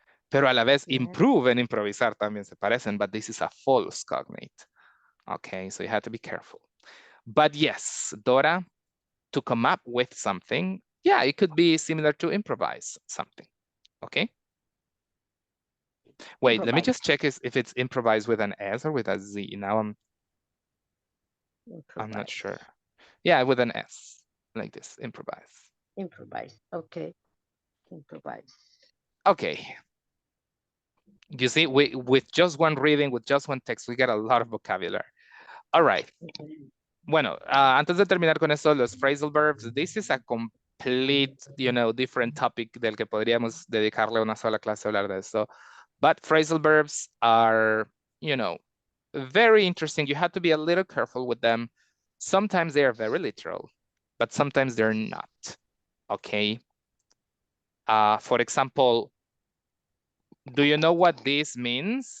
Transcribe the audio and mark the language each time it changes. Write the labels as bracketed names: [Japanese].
[Spanish] Pero a la vez [English] improve and improvisar [Spanish] también se parecen, [English] but this is a false cognate. Okay, so you have to be careful. But yes, Dora, to come up with something, yeah, it could be similar to improvise something. Okay. Wait, let me just check if it's improvise with an S or with a Z. Now I'm not sure. Yeah, with an S, like this, improvise. Improvise. Okay. Improvise. Okay. You see, with just one reading, with just one text, we get a lot of vocabulary. All right. [Spanish] Bueno, antes de terminar con eso, los phrasal verbs, [English] this is a complete, different topic [Spanish] del que podríamos dedicarle una sola clase a hablar de eso. [English] But phrasal verbs are, very interesting. You have to be a little careful with them. Sometimes they are very literal, but sometimes they're not, okay? For example, do you know what this means?